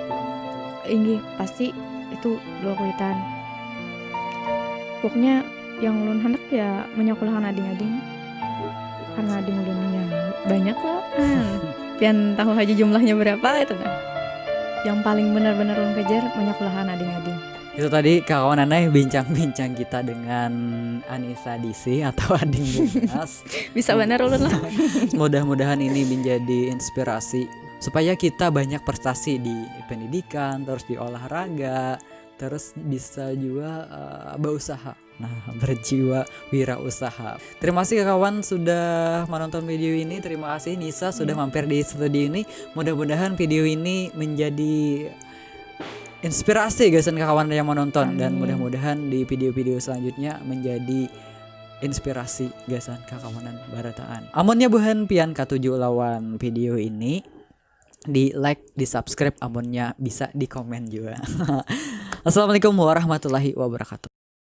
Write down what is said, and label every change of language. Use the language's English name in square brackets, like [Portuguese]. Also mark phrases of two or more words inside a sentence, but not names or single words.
[Banjar] ini pasti itu doa kuitan pokoknya yang ulun hendak ya menyekolahkan ading-ading karena ading ulunnya banyak loh pian tahu aja jumlahnya berapa itu kan yang paling benar-benar ulun kejar menyekolahkan ading-ading. Itu tadi kawan Anai bincang-bincang kita dengan Anissa Disi atau ading bungas. Bisa benar ulun lah. [Indonesian] Mudah-mudahan ini menjadi inspirasi supaya kita banyak prestasi di pendidikan, terus di olahraga, terus bisa juga berusaha. Nah, berjiwa wirausaha. Terima kasih kawan sudah menonton video ini. Terima kasih Nisa sudah mampir di studio ini. [Banjar] Mudah-mudahan video ini menjadi inspirasi gasan kawan yang menonton. Dan mudah-mudahan di video-video selanjutnya menjadi inspirasi gasan kakawanan barataan. Amunnya buhan pian katuju lawan video ini. Di like, di subscribe, amunnya bisa di komen juga. [Arabic] Assalamualaikum warahmatullahi wabarakatuh.